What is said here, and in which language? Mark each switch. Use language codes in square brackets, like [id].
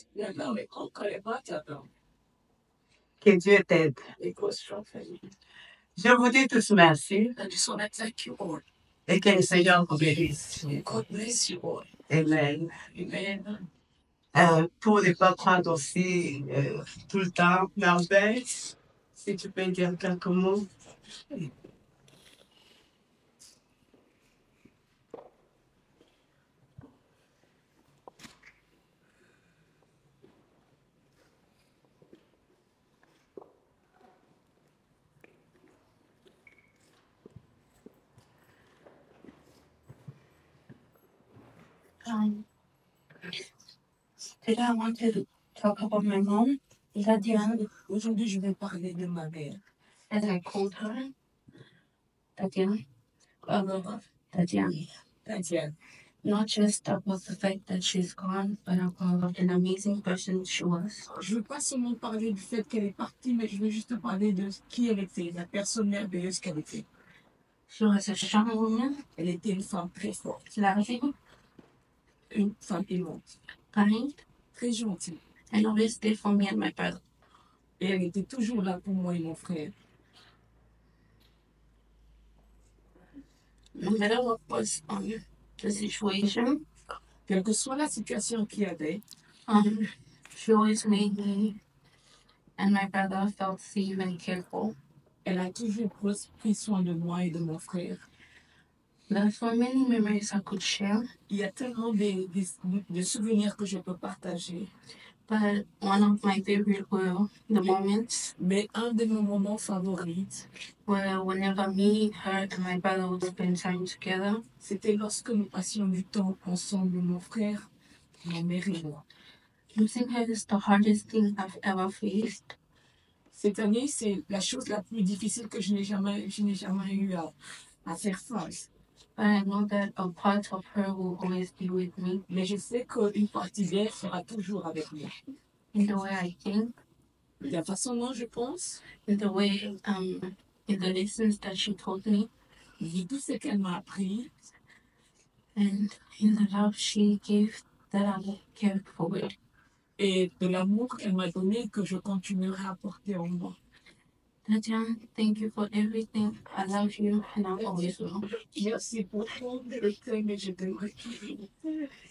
[en] you are now a conqueror matter now. [fr] Que Dieu t'aide. [en] May God strengthen you. [fr] Je vous dis tous merci [en] I just want to thank you all. [fr] et que le Seigneur vous bénisse. [en] May God bless you all. Amen. Amen. [fr] Pour ne pas prendre aussi tout le temps, Merveille, si tu peux dire quelques mots. [en] Today I want to talk about my mom, Tatiana. [fr] Aujourd'hui, je vais parler de ma mère. [en] As I called her, Tatiana. Tatiana. Tatiana. Not just about the fact that she's gone, but about an amazing person she was. [fr] Je ne veux pas seulement parler du fait qu'elle est partie, mais je veux juste parler de qui elle était, la personne merveilleuse qu'elle était. [en] She was a strong woman, [fr] Elle était une femme très forte, [en] loving, [fr] une femme aimante, [en] kind, [fr] très gentille. [en] and always there for me and my brother. [fr] Et elle était toujours là pour moi et mon frère. [en] No matter what was the situation, [fr] Quelle que soit la situation qu'il y avait, [en] she always made me and my brother felt safe and cared for. [fr] elle a toujours pris soin de moi et de mon frère. [en] There's so many memories I could share, [fr] Il y a tellement de souvenirs que je peux partager. [en] but one of my favorite were the moments [fr] Mais un de mes moments favoris, [en] where whenever me, her, and my brother would spend time together. [fr] c'était lorsque nous passions du temps ensemble, mon frère, ma mère et moi. [en] Losing her is the hardest thing I've ever faced. [fr] Cette année, c'est la chose la plus difficile que je n'ai jamais eu à faire face. [en] But I know that a part of her will always be with me. [fr] Mais je sais qu'une partie d'elle sera toujours avec moi. [en] In the way I think, [fr] De la façon dont je pense, [en] in the way, in the lessons that she taught me, [fr] de tout ce qu'elle m'a appris, [en] and in the love she gave that I will carry forward. [fr] et de l'amour qu'elle m'a donné que je continuerai à porter en moi. [en] Tatiana, thank you for everything. I love you and I always will. [fr] Merci pour tout, je t'aime et je t'aimerai toujours.